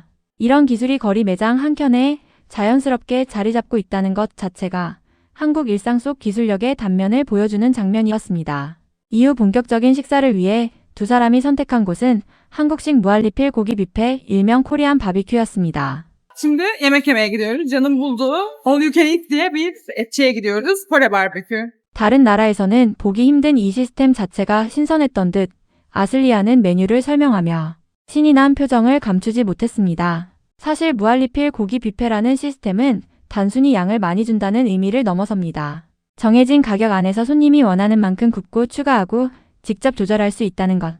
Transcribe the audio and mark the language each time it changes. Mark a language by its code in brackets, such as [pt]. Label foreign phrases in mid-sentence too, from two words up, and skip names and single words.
[ko] 이런 기술이 거리 매장 한켠에 자연스럽게 자리 잡고 있다는 것 자체가 한국 일상 속 기술력의 단면을 보여주는 장면이었습니다. 이후 본격적인 식사를 위해 두 사람이 선택한 곳은 한국식 무한리필 고기 뷔페 일명 코리안 바비큐였습니다. [tr] Şimdi yemek yemeye gidiyoruz. Canım bulduğu [en] All You Can Eat [tr] diye bir etçiye gidiyoruz. [en] Kore barbekü. [ko] 다른 나라에서는 보기 힘든 이 시스템 자체가 신선했던 듯 아슬리아는 메뉴를 설명하며 신이 난 표정을 감추지 못했습니다. 사실 무한리필 고기 뷔페라는 시스템은 단순히 양을 많이 준다는 의미를 넘어섭니다. 정해진 가격 안에서 손님이 원하는 만큼 굽고 추가하고 직접 조절할 수 있다는 것.